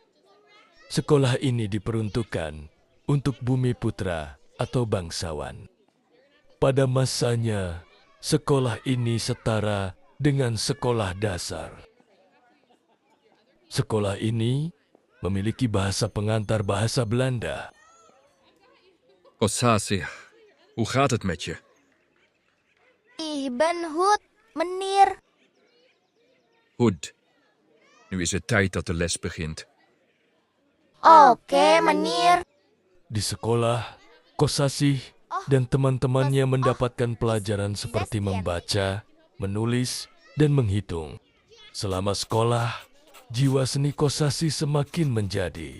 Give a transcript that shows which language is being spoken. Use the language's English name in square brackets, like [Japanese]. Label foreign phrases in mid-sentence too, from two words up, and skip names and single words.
[Indonesian] Sekolah ini diperuntukkan untuk bumi putra atau bangsawan. Pada masanya, sekolah ini setara dengan sekolah dasar. Sekolah ini memiliki bahasa pengantar bahasa Belanda. [Dutch] Kosasi, hoe gaat het met je? Ih, Ben Hoed, meneer. Goed. Nu is het tijd dat de les begint. Oke, meneer. [Indonesian] Di sekolah, Kosasih dan teman-temannya mendapatkan pelajaran seperti membaca, menulis, dan menghitung. Selama sekolah, jiwa seni Kosasih semakin menjadi.